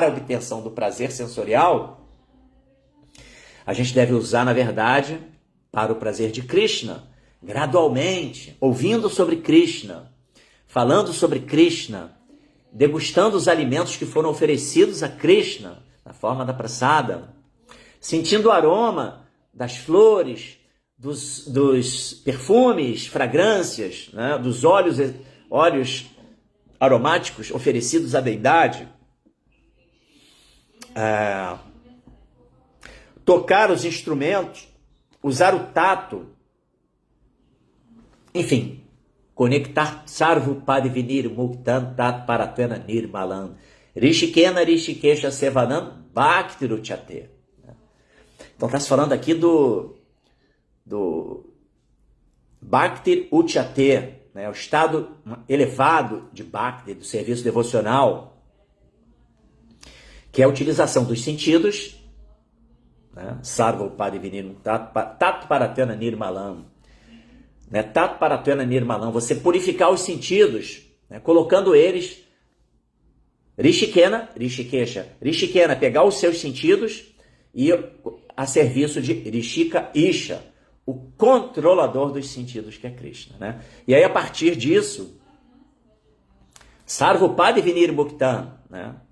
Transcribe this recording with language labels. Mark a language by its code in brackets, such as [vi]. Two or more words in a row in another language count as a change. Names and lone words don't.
[pt] a obtenção do prazer sensorial, a gente deve usar, na verdade, para o prazer de Krishna, gradualmente, ouvindo sobre Krishna, falando sobre Krishna, degustando os alimentos que foram oferecidos a Krishna, na forma da prasada, sentindo o aroma das flores, dos perfumes, fragrâncias, né, dos óleos aromáticos oferecidos à deidade, tocar os instrumentos, usar o tato, enfim, conectar [sa] Sarva Padivinir Muktan Tat Paratana Nirmalan Rishikena Rishikesha Sevanam Bhaktiruchate. [pt] Então está se falando aqui do [sa] Bhakti Uchate, [pt] né, o estado elevado de Bhakti, do serviço devocional, que é a utilização dos sentidos, né, [sa] Sarva Padivinir Tat Paratana Nirmalan, né, Tat Paratana Nirmalan, [pt] você purificar os sentidos, né, colocando eles [sa] Rishikena, Rishikesha, Rishikena, [pt] pegar os seus sentidos e a serviço de [sa] Rishika Isha, [pt] o controlador dos sentidos, que é Krishna, né? E aí, a partir disso, [sa] Sarva Vinir Muktan, [pt] né?